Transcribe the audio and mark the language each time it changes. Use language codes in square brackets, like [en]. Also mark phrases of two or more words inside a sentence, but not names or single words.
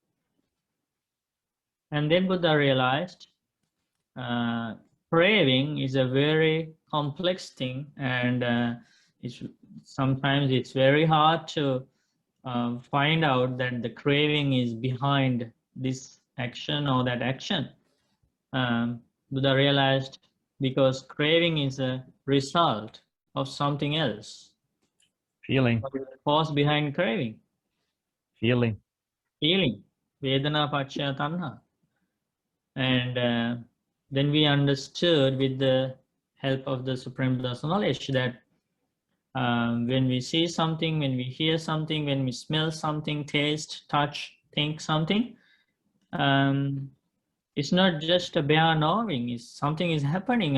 [en] And then Buddha realized craving is a very complex thing, and sometimes it's very hard to find out that the craving is behind this action or that action. Buddha realized because craving is a result of something else. Feeling, What is the cause behind craving? feeling. Feeling. [pi] Vedana paccaya tanha. [en] And then we understood with the help of the Supreme Buddha's knowledge that when we see something, when we hear something, when we smell something, taste, touch, think something, it's not just a bare knowing, it's something is happening.